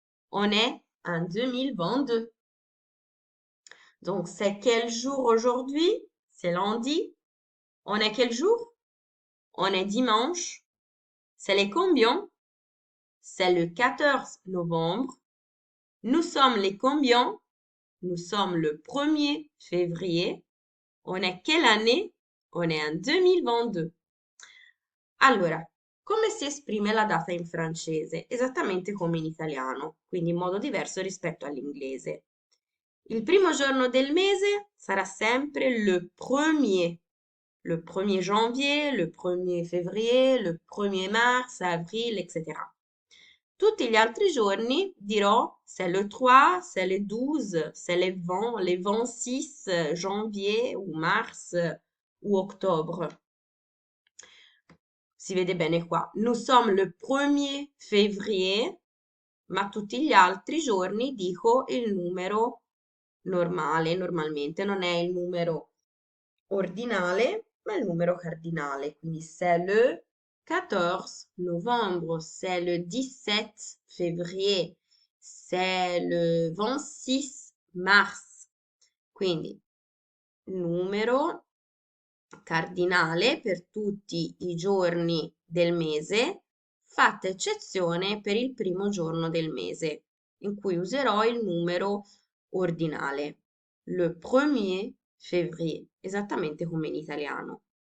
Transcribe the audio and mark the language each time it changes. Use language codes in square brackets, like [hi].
[fr] On est en 2022. Donc, c'est quel jour aujourd'hui? C'est lundi. On est quel jour? On est dimanche. C'est les combien? C'est le 14 novembre. Nous sommes les combien? Nous sommes le 1er février. On è quelle année? On è en 2022. [it] Allora, come si esprime la data in francese? Esattamente come in italiano, quindi in modo diverso rispetto all'inglese. Il primo giorno del mese sarà sempre [fr] le 1er janvier, le 1er février, le 1er mars, [it] avril, etc. Tutti gli altri giorni dirò [fr] c'est le 3, c'est le 12, c'est les 26 janvier ou mars ou octobre. [it] Si vede bene qua. [fr] Nous sommes le 1er février, [it] ma tutti gli altri giorni dico il numero normale, normalmente non è il numero ordinale, ma il numero cardinale. Quindi [fr] c'est le 14 novembre, c'est le 17 février, c'est le 26 mars. [it] Quindi numero cardinale per tutti i giorni del mese, fatta eccezione per il primo giorno del mese, in cui userò il numero ordinale, [fr] le 1er février, [it] esattamente come in italiano.